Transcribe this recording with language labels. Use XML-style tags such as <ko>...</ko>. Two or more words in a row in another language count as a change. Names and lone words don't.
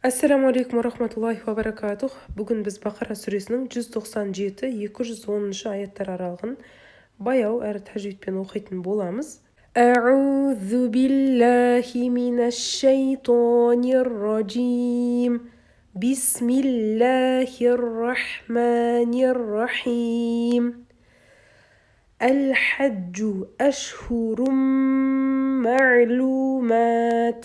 <ar>السلام عليكم ورحمة الله وبركاته.</ar> <kk>Бүгін біз Бақара сүресінің 197-210 аяттар аралығын баяу әрі тәжвидпен оқитын боламыз.</kk> <ar>أعوذ بالله من الشيطان الرجيم. بسم الله الرحمن الرحيم. الحج أشهر معلومات.</ar>